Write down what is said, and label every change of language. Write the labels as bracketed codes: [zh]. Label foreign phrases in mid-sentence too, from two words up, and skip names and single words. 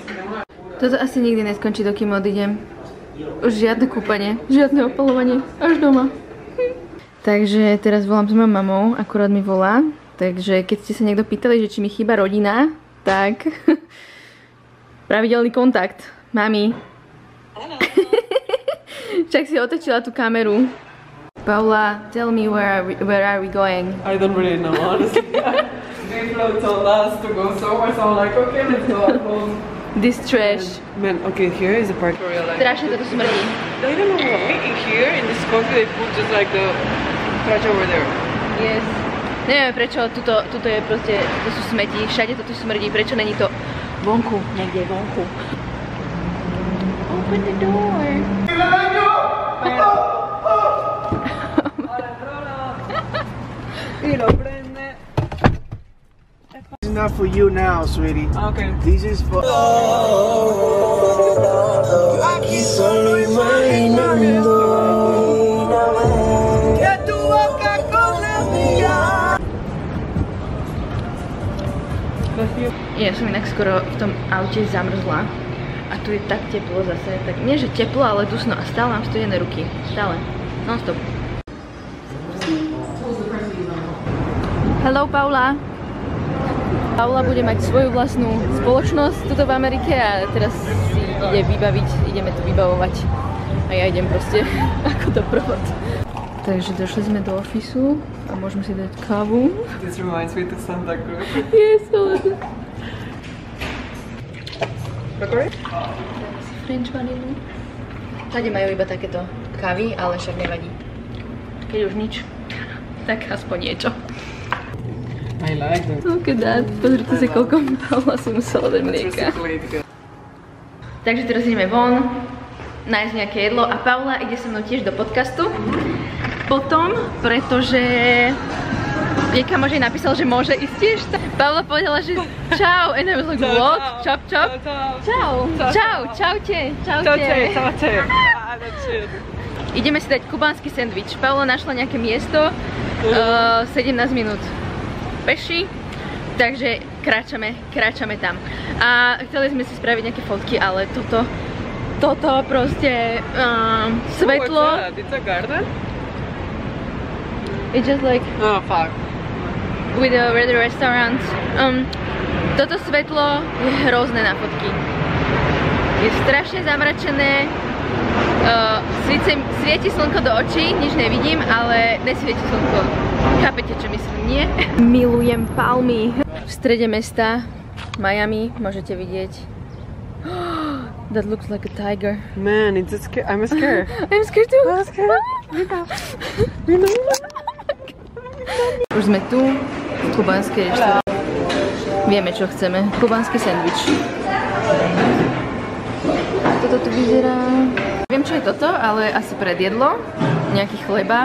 [sk] Toto asi nikdy neskončí, dokým odídem. Už žiadne kúpanie, žiadne opalovanie, až doma. Takže teraz volám s mojou mamou, akurát mi volá. Takže keď ste sa niekto pýtali, že či mi chýba rodina, tak pravidelný kontakt. Mami. Však si otočila tú kameru. [en] Paula, tell me where are we going? I don't really know, honestly. They told us to go somewhere, so I'm like, okay, let's go at home. This trash. Man, okay, here is a park. [sk] Strašne to tu smrdí. [en] I don't know why. Here in this coffee they put just like the trash over there. Yes. [sk] Neviem prečo, tuto je proste, to sú smeti, všade to tu smrdí, prečo není to vonku, niekde vonku. [en] Open the door. It's not for you now, sweetie. Okay. This is for. [es] Aquí solo imaginando que tu boca con la mía. [sk] Ja som inak skoro v tom aute zamrzla a tu je tak teplo zase, tak nie že teplo, ale dusno a stále mám studené ruky, stále, non-stop. [en] Hello Paula. [sk] Paula bude mať svoju vlastnú spoločnosť tuto v Amerike a teraz si ideme to vybavovať a ja idem proste ako doprovod. Takže došli sme do ofisu a môžeme si dať kávu. [en] This reminds me to Santa Cruz. Yes, Bakery? French vanilla. [sk] Tady majú iba takéto kávy, ale však nevadí. Keď už nič, tak aspoň niečo. [en] I like them. Look at that. [sk] Pozrite si, koľko Paula si musela dať mlieka. Takže teraz ideme von, nájsť nejaké jedlo a Paula ide so mnou tiež do podcastu. Potom, pretože Jeka môže napísal, že môže ísť tiež. Paula povedala, že čau, [en] and I was like, what? [sk] Čau, čau. Čau, čaute. Čaute. Ideme si dať kubánsky sendvič. Paula našla nejaké miesto, 17 minút peši, takže kráčame tam. A chceli sme si spraviť nejaké fotky, ale toto proste svetlo. [en] It's a garden? It's just like Oh fuck. with a red restaurant. [sk] Toto svetlo je hrozné na fotky. Je strašne zamračené. Svieti slnko do očí, nič nevidím, ale nesvieti slnko. Chápete, čo myslím, nie? Milujem palmy. V strede mesta Miami môžete vidieť. [en] That looks like a tiger. Man, I'm scared. I'm scared too. I'm scared. [sk] Už sme tu, v kubánskej reštaurácii. Vieme, čo chceme. Kubánsky sendvič. Toto tu vyzerá. Neviem, čo je toto, ale asi predjedlo. Nejaký chleba.